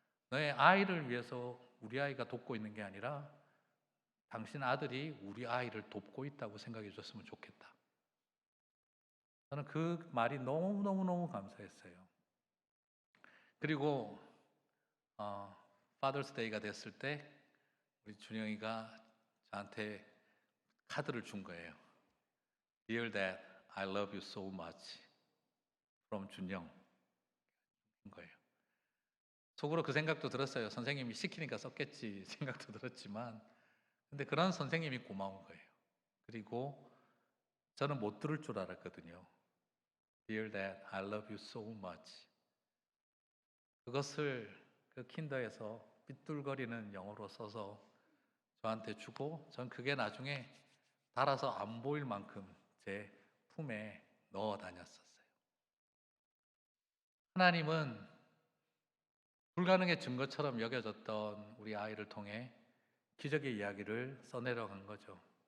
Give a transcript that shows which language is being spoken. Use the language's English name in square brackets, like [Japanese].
[Korean] 너의 아이를 위해서 우리 아이가 돕고 있는 게 아니라 당신 아들이 우리 아이를 돕고 있다고 생각해 줬으면 좋겠다. 저는 그 말이 너무너무너무 감사했어요. 그리고 Father's Day가 됐을 때 우리 준영이가 저한테 카드를 준 거예요. [English] Dear Dad, I love you so much. from [Korean] 준영. 거예요. 속으로 그 생각도 들었어요. 선생님이 시키니까 썼겠지 생각도 들었지만 근데 그런 선생님이 고마운 거예요. 그리고 저는 못 들을 줄 알았거든요. [English] Dear Dad, I love you so much. [Korean] 그것을 그 킨더에서 삐뚤거리는 영어로 써서 저한테 주고 전 그게 나중에 달아서 안 보일 만큼 제 품에 넣어 다녔었어요. 하나님은 불가능의 증거처럼 여겨졌던 우리 아이를 통해 기적의 이야기를 써내려간 거죠.